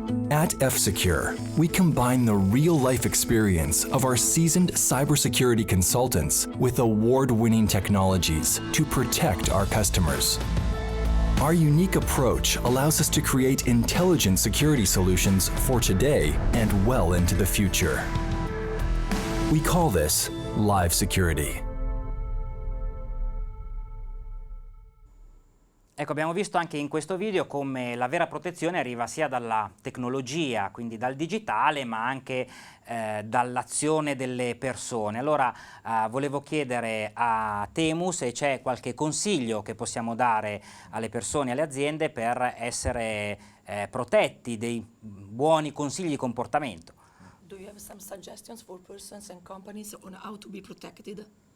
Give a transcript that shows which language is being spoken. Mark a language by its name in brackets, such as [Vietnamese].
[English] At F-Secure, we combine the real-life experience of our seasoned cybersecurity consultants with award-winning technologies to protect our customers. Our unique approach allows us to create intelligent security solutions for today and well into the future. We call this live security. [Italian] Ecco, abbiamo visto anche in questo video come la vera protezione arriva sia dalla tecnologia, quindi dal digitale, ma anche dall'azione delle persone. Allora volevo chiedere a Temu se c'è qualche consiglio che possiamo dare alle persone e alle aziende per essere protetti, dei buoni consigli di comportamento. [English] Do you have some suggestions for persons and companies on how to be protected?